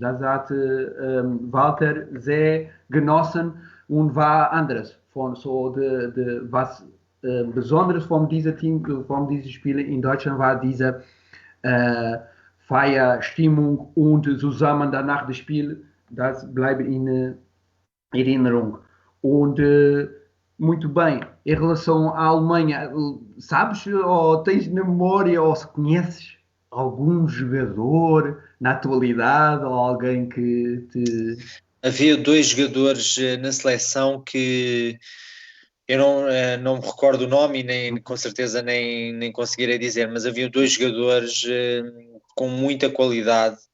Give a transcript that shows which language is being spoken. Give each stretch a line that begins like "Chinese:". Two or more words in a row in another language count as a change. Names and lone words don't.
German: Das hat Walter sehr genossen und war anders von so was Besonderes von diesem Team, von diesen Spielen in Deutschland war diese Feierstimmung und zusammen danach das Spiel, das bleibt in Erinnerung.
Portuguese: Und muito bem, em relação à Alemanha, sabes ou tens na memória ou se conheces algum jogador na atualidade ou alguém que te. Havia 2 jogadores na seleção que eu não me recordo o nome e nem, com certeza nem conseguirei dizer, mas havia 2 jogadores com muita qualidade.